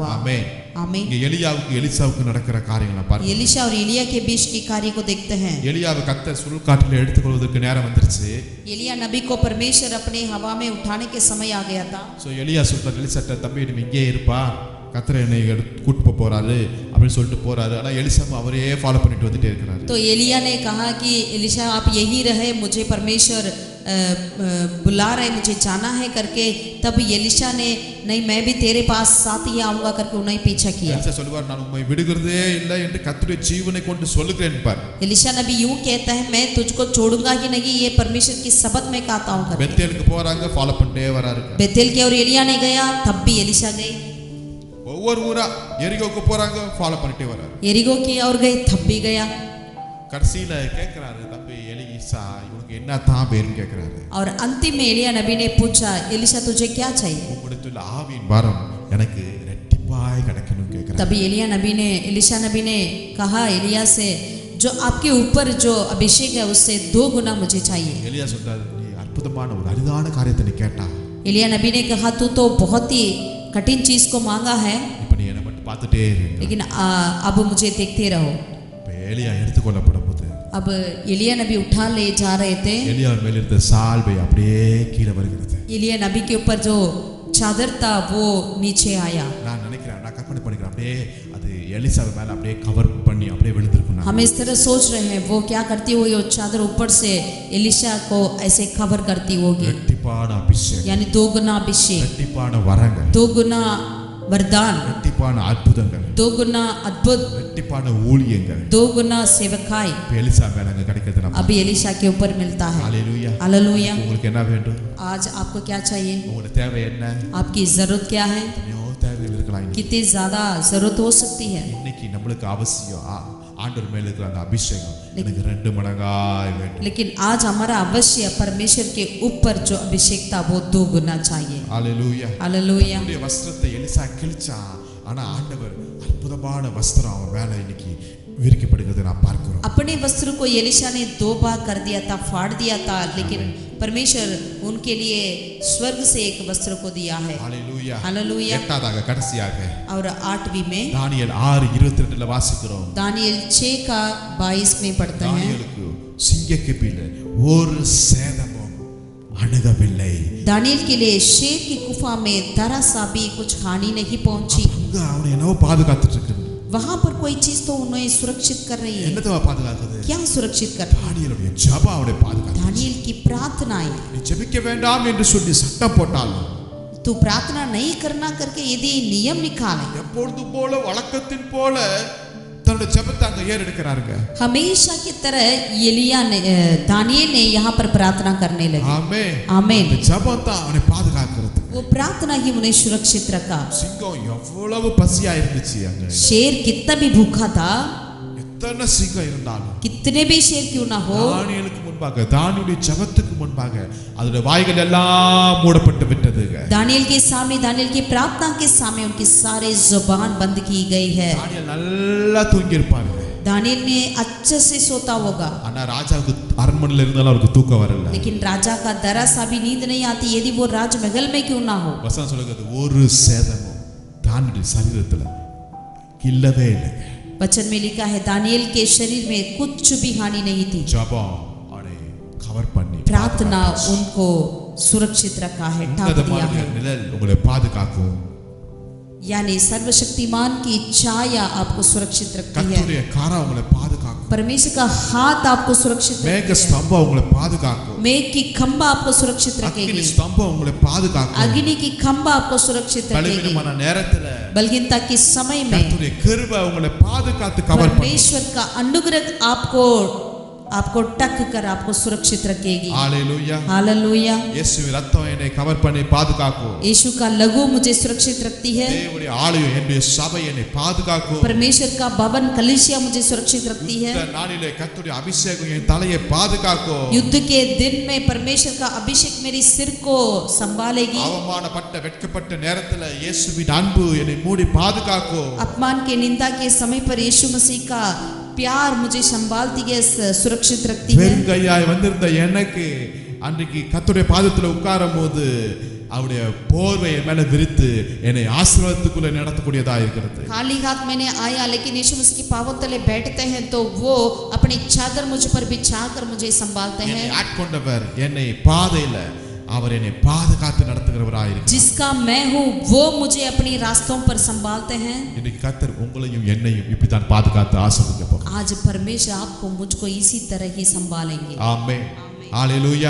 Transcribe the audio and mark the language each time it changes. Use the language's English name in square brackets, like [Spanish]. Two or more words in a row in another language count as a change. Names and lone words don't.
[Tamil] ஆமென். [Hindi] आमीन। [Tamil] இங்க எலியாவுக்கு எலிசாவுக்கு நடக்கிற காரியங்களை பாருங்க. [Hindi] एलिशा और एलिया के बीच की कार्य को देखते हैं। [Tamil] எலியாவை கர்த்தர் சுழற்காற்றில் எடுத்துக்கொள்வதற்கு நேரம் வந்துருச்சு. [Hindi] एलिया नबी को परमेश्वर अपने हवा में उठाने के समय आ गया था। [Tamil] சோ எலியா சொல்றார், எலிசாட்ட தம்பி நீ இங்கே இருப்பா, கர்த்தர் என்னை கூட்டு போறாரு அப்படின்னு சொல்லிட்டு போறாரு. ஆனா எலிசா அவரே ஃபாலோ பண்ணிட்டு வந்துட்டே இருக்கிறாரு. [Hindi] तो एलिया ने कहा कि एलिशा आप यही रहे, मुझे परमेश्वर बुला रहे, मुझे जाना है करके। तब एलिशा ने नहीं मैं भी तेरे पास साथ ही आऊंगा करके उन्हें पीछा किया। [Tamil] எலிசா சொல்வார், நான் உம்மை விடுகிறதே இல்லை என்று கர்த்தருடைய ஜீவனை கொண்டு சொல்லுகிறேன் பார். [Hindi] एलिशा नबी यूं कहता है मैं तुझको छोड़ूंगा ही नहीं, ये परमेश्वर की शपथ में कहता हूं करके। [Tamil] பெத்தேலுக்கு போறாங்க, ஃபாலோ பண்ணிட்டே வராரு. [Hindi] बेतेल के और एलिया ने गया, तब भी एलिशा गई। [Tamil] ஒவ்வொரு ஊரா எரிகோக்கு போறாங்க, ஃபாலோ பண்ணிட்டே வராரு. [Hindi] एरिगो की और गए, तब भी गया। [Tamil] கடைசியில கேக்குறாரு, தம்பி எலிசா இவனுக்கு என்ன தான் பேருன்னு கேக்குறாரு. [Hindi] और अंतिम में एलिया नबी ने पूछा, एलिशा तुझे क्या चाहिए? [Tamil] உம்மிடத்தில் ஆவியின் வரம் எனக்கு இரட்டிப்பாய் கிடைக்கணும் கேக்குறாரு. [Hindi] तभी एलिशा नबी ने कहा एलिया से, जो आपके ऊपर जो अभिषेक है उससे 2 गुना मुझे चाहिए। [Tamil] எலியா சொல்றாரு, நீ அற்புதமான ஒரு அரிதான காரியத்தை நீ கேட்டா. [Hindi] एलिया नबी ने कहा तू तो बहुत ही कठिन चीज को मांगा है, [Tamil] இப்ப நீ என்ன மட்டும் பார்த்துட்டே இரு. [Hindi] लेकिन अब मुझे देखते रहो। [Tamil] இப்ப எலியா எடுத்துக்கொள்ளப்படும் போது [Hindi] अब एलिया नबी उठा ले जा रहे थे। [Tamil] எலியாவின் மேல் இருந்த சால்வை அப்படியே கீழே வருகிறது. [Hindi] एलिया नबी के ऊपर जो चादर था वो नीचे आया। [Tamil] நான் நினைக்கிறேன், நான் கற்பனை பண்ணிக்கிறேன், அப்படியே அது எலிசாவை மேல அப்படியே கவர் பண்ணி அப்படியே விழுந்திருக்கும். [Hindi] हम इस तरह सोच रहे हैं वो क्या करती होगी, वो चादर ऊपर से एलिशा को ऐसे कवर करती होगी, [Tamil] இரட்டிப்பான அபிஷேகம், [Hindi] यानी 2 गुना अभिषेक, [Tamil] இரட்டிப்பான வரங்கள், [Hindi] 2 गुना वरदान, [Tamil] இரட்டிப்பான அற்புதங்கள், [Hindi] 2 गुना अद्भुत, [Tamil] இரட்டிப்பான ஊழியங்கள் [Hindi] 2 गुना सेवकाई [Tamil] இப்ப எலிசா மேல அங்க கிடைக்கிறது. நம்ம [Hindi] अभी एलिशा के ऊपर मिलता है। [Tamil] ஹalleluya. [Hindi] हालेलुया। [Tamil] உங்களுக்கு என்ன வேண்டும்? [Hindi] आज आपको क्या चाहिए? [Tamil] உங்களுக்கு தேவை என்ன? [Hindi] आपकी जरूरत क्या है? [Tamil] எத்தனையோ தேவைகள் இருக்கலாம். [Hindi] कितनी ज्यादा जरूरत हो सकती है। [Tamil] இன்னைக்கு நம்மளுக்கு அவசியம் ஆண்டவர் மேல இருக்கிற அந்த அபிஷேகம் எனக்கு 2 மடங்காய் வேண்டும். [Hindi] लेकिन आज हमारा अवश्य परमेश्वर के ऊपर जो अभिषेक था वो 2 गुना चाहिए। [Tamil] ஹalleluya. [Hindi] हालेलुया। [Tamil] அவருடைய வஸ்திரத்தை எலிசா கிழிச்சா, ஆனா ஆண்டவர் அற்புதமான வஸ்திரம் அவன் மேல இன்னைக்கு விரிக்கப்படுகிறதை நாம் பார்க்கிறோம். [Hindi] अपने वस्त्र को एलिशा ने 2 भाग कर दिया था, फाड़ दिया था, लेकिन परमेश्वर उनके लिए स्वर्ग से एक वस्त्र को दिया है। [Tamil] ஹalleluya. [Hindi] हालेलुया। [Tamil] எட்டாவதாக கடைசியாக [Hindi] और 8वीं में [Tamil] தானியேல் 6:22ல வாசிக்கிறோம். [Hindi] दानियल 6 का 22 में पढ़ते हैं, [Tamil] தானியேலுக்கு சிங்கக்கெபியில ஒரு சேதமும் அணுகவில்லை. [Hindi] दानियल के लिए शेर की गुफा में जरा सा भी कुछ हानि नहीं पहुंची। [Tamil] அங்க அவனை என்னவோ பாதுகாத்துட்டு இருக்கு. [Hindi] वहां पर कोई चीज तो उन्हें सुरक्षित कर रही है। [Tamil] என்னதோ பாதுகாக்குது? [Hindi] क्या सुरक्षित कर रही है? [Tamil] தானியேலுடைய ஜெபம் அவனை பாதுகாக்குது. [Hindi] दानियल की प्रार्थनाएं। [Tamil] நீ ஜெபிக்க வேண்டாம் என்று சொல்லி சட்டம் போட்டாலும், [Hindi] तू प्रार्थना नहीं करना करके यदि नियम निकाले, [Tamil] எப்பொழுதும் போல வழக்கத்தின் போல தன்னுடைய ஜெபத்தை அங்க ஏறெடுக்கிறாருங்க. [Hindi] हमेशा की तरह दानियल ने यहाँ पर प्रार्थना करने लगे। [Tamil] ஆமென். [Hindi] आमीन। [Tamil] அந்த ஜெபம் தான் அவனை பாதுகாக்கிறது. [Hindi] वो प्रार्थना ही उन्हें सुरक्षित रखा। [Tamil] சிங்கம் எவ்வளவு பசியா இருந்துச்சு அங்க. [Hindi] शेर कितना भी भूखा था, [Tamil] எத்தனை சிங்கம் இருந்தாலும் [Hindi] कितने भी शेर क्यों ना हो, [Tamil] தானியேலுக்கு முன்பாக, தானியேலுடைய ஜெபத்துக்கு முன்பாக அதோட வாய்கள் எல்லாம் மூடப்பட்டு விட்டதுங்க. [Hindi] दानियल के सामने, दानियल की प्रार्थना के सामने उनकी सारे जुबान बंद की गई है। [Tamil] தானியேல் நல்லா தூங்கி இருப்பாங்க. [Hindi] दानियल ने अच्छे से सोता होगा, [Tamil] ஆனா ராஜாவுக்கு அரண்மனையில இருந்தாலும் அவருக்கு தூக்கம் வரல. [Hindi] लेकिन राजा का जरा सा भी नींद नहीं आती यदि वो राजमहल में क्यों ना हो। [Tamil] வசனம் சொல்லுகிறது, ஒரு சேதமும் தானியேல் சரீரத்துல இல்லவே இல்லை. [Hindi] वचन में लिखा है दानियल के शरीर में कुछ भी हानि नहीं थी। [Tamil] ஜெபம் அவனை கவர் பண்ணி [Hindi] प्रार्थना उनको सुरक्षित रखा है, ढांप दिया [Tamil] உன்னதமான [Hindi] है। [Tamil] நிழல் உங்களை பாதுகாக்கும். [Hindi] यानी सर्वशक्तिमान की छाया आपको सुरक्षित रखती है। [Tamil] கர்த்தருடைய கரம் உங்களை பாதுகாக்கும். [Hindi] परमेश्वर का हाथ आपको सुरक्षित [Tamil] மேக [Hindi] रखती है। [Tamil] ஸ்தம்பம் உங்களை பாதுகாக்கும். [Hindi] मेघ की खंबा आपको सुरक्षित [Tamil] அக்கினி [Hindi] रखेगी। [Tamil] ஸ்தம்பம் உங்களை பாதுகாக்கும். [Hindi] अग्नि की खंबा आपको सुरक्षित रखेगी। [Tamil] பலவீனமான நேரத்துல [Hindi] बलहीनता के समय में [Tamil] கர்த்தருடைய கிருபை உங்களை பாதுகாத்து கவர் பண்ணும். [Hindi] परमेश्वर का अनुग्रह आपको आपको टक कर आपको सुरक्षित रखेगी। [Tamil] ஹalleluya. [Hindi] हालेलुया। [Tamil] இயேசுவின் ரத்தம் என்னை கவர் பண்ணி பாதுகாக்கும். [Hindi] यीशु का लहू मुझे सुरक्षित रखती है। [Tamil] தேவனுடைய ஆலயம் என்னுடைய சபை என்னை பாதுகாக்கும். [Hindi] परमेश्वर का भवन कलीसिया मुझे सुरक्षित रखती है। [Tamil] இந்த நாளிலே கர்த்தருடைய அபிஷேகம் என் தலையை பாதுகாக்கும். [Hindi] युद्ध के दिन में परमेश्वर का अभिषेक मेरी सिर को संभालेगी। [Tamil] அவமானப்பட்ட வெட்கப்பட்ட நேரத்துல இயேசுவின் அன்பு என்னை மூடி பாதுகாக்கும். [Hindi] अपमान के निंदा के समय पर यीशु मसीह का प्यार मुझे संभालती है, सुरक्षित रखती है। [Tamil] வெறுங்கையாய் வந்திருந்த எனக்கு அன்றைக்கு கர்த்தருடைய பாதத்துல உட்காரும் போது அவருடைய போர்வை என் மேல விரித்து என்னை ஆசீர்வாதத்துக்குள்ள நடத்தக்கூடியதா இருக்கிறது. [Hindi] खाली हाथ मैंने आया, लेकिन यीशु मसीह की पांवों तले बैठते हैं तो वो अपनी चादर मुझ पर बिछाकर मुझे संभालते हैं। [Tamil] என்னை ஆட்கொண்டவர் என்னை பாதையில அவர் என்னை பாதுகாத்து நடத்துகிறவராய் இருக்கிறார். [Hindi] जिसका मैं हूँ वो मुझे अपनी रास्तों पर संभालते हैं। [Tamil] இன்னைக்கு கர்த்தர் உங்களையும் என்னையும் இப்படித்தான் பாதுகாத்து ஆசீர்வதிக்க போகிறார். [Hindi] आज परमेश्वर आपको मुझको इसी तरह ही संभालेंगे। [Tamil] ஆமென். ஹalleluya.